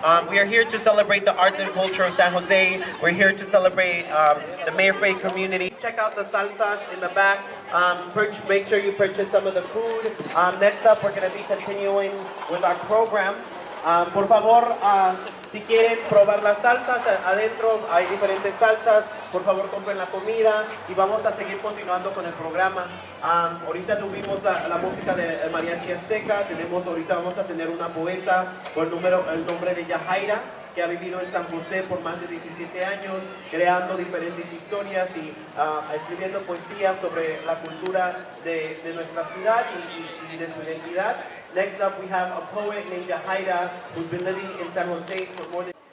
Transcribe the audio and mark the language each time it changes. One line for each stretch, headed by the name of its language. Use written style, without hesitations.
English: We are here to celebrate the arts and culture of San Jose. We're here to celebrate the Mayor Fay community. Check out the salsas in the back. Make sure you purchase some of the food. Next up, we're going to be continuing with our program.
Spanish: Por favor, si quieren probar las salsas, adentro hay diferentes salsas. Por favor, compren la comida y vamos a seguir continuando con el programa. Ahorita tuvimos la música de Mariachi Azteca. Ahorita vamos a tener una poeta por el nombre de Yahaira, que ha vivido en San José por más de 17 años, creando diferentes historias y escribiendo poesía sobre la cultura de nuestra ciudad y de su identidad.
English: Next up, we have a poet named Yahaira, who's been living in San Jose for more than...